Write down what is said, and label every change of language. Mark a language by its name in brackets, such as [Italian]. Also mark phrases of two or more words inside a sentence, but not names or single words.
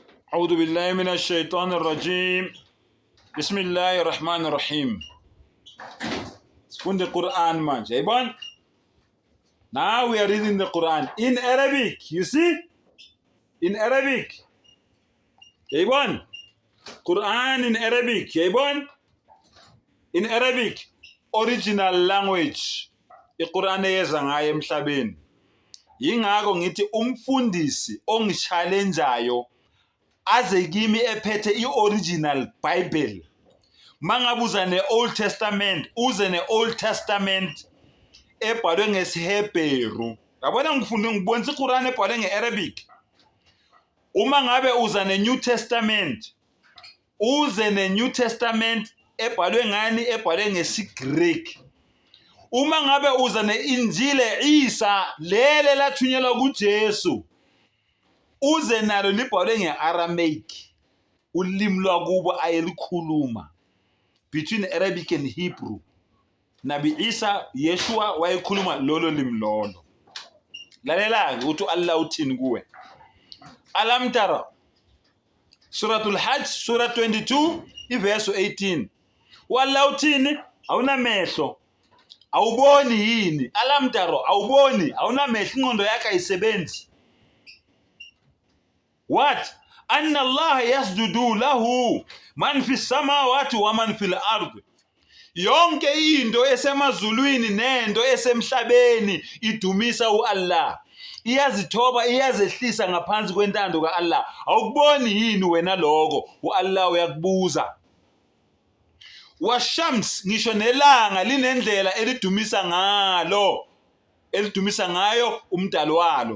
[Arabic] أعوذ بالله من الشيطان الرجيم. بسم الله الرحمن الرحيم. [English] From the Quran, man. Jayban. Now we are reading the Quran in Arabic. You see? In Arabic. Jayban. Quran in Arabic. Jayban. In Arabic. Original language. [Zulu] iQuran eyeza ngayo emhlabeni. Yingakho ngithi umfundisi ongi-challengeayo aze kimi ephethe i-original Bible. Mangabuza ne-Old Testament, uze ne-Old Testament ebhalwe ngesiHebheru. Yabona ngibonisa iQuran ebhalwe nge-Arabic. Uma ngabe uza ne-New Testament, uze ne-New Testament ebhalwe ngani? Ebhalwe ngesiGreek. Uma ngabe uza ne-Injile Isa lele lathunyelwa kuJesu, uze nalo libhalwe nge-Aramaic, ulimi lwakubo ayelikhuluma. [English] Between Arabic and Hebrew. [Zulu] Nabi Isa, Yeshua wayekhuluma lolo limi lolo. Lalela uthi Allah uthini kuwe. [Arabic] ألم تر. Suratul Hajj, Surah 22, [Zulu] iverse 18. Allah uthini? Awuna mehlo. Awuboni yini? [Arabic] ألم تر, [Zulu] awuboni, awuna mehlo, ingqondo yakhe ayisebenzi. [English] What? [Arabic] أن الله يسجد له من في السماوات ومن في الأرض. [Zulu] Yonke into esemazulwini nento esemhlabeni idumisa uAllah. Iyazithoba, iyazehlisa ngaphansi kwentando kaAllah. Awukuboni yini wena lokho? uAllah uyakubuza. Washams, ngisho nelanga linendlela elidumisa ngalo, elidumisa ngayo umdali walo.